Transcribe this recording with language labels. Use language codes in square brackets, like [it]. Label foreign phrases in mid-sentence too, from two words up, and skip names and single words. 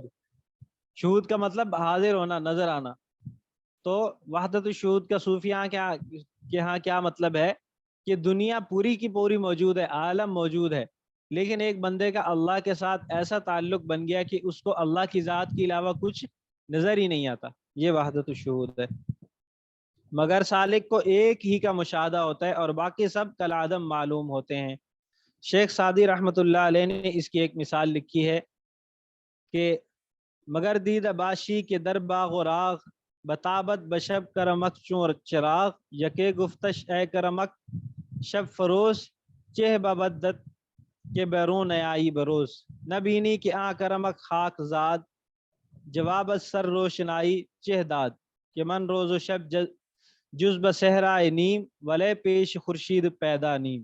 [ur] شہود کا مطلب حاضر ہونا، نظر آنا۔ تو وحدت الشہود کا صوفیاء کے ہاں کیا مطلب ہے کہ دنیا پوری کی پوری موجود ہے، عالم موجود ہے، لیکن ایک بندے کا اللہ کے ساتھ ایسا تعلق بن گیا کہ اس کو اللہ کی ذات کے علاوہ کچھ نظر ہی نہیں آتا۔ یہ وحدت الشہود ہے۔ مگر سالک کو ایک ہی کا مشاہدہ ہوتا ہے اور باقی سب کالعدم معلوم ہوتے ہیں۔ شیخ سعدی [ar] رحمۃ اللہ علیہ [ur] نے اس کی ایک مثال لکھی ہے کہ [fa] مگر دید باشی کے در باغ و راغ بتابت بشب کرمک چون چراغ یکے گفتش اے کرمک شب فروز چہ ببدت کے بیرون آئی بروز نبینی کہ آ کرمک خاک زاد جواب سر روشنائی چہ داد کہ من روز و شب جز بصحرائے نیم ولے پیش خورشید پیدا نیم۔